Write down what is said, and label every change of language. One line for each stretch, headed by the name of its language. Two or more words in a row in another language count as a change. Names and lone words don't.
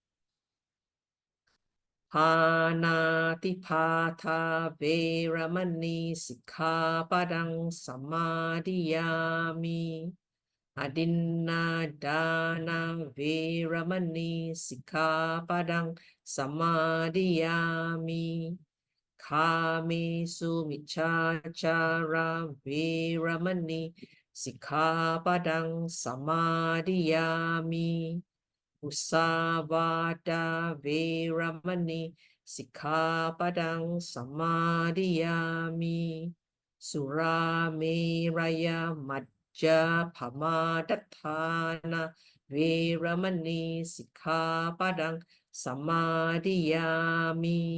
Pali: Panatipata veramani sikkhapadang samadhiyami. Adinna dana veramani sikkhapadang samadhiyami. ขามิสุมิจฉาจาราเวรมณีสิกขาปะดังสมาธิยามิมุสาวาทาเวรมณีสิกขาปะดังสมาธิยามิสุราเมรยมัจจาภมาทัฏฐานาเวรมณีสิกขาปะดังสมาธิยามิ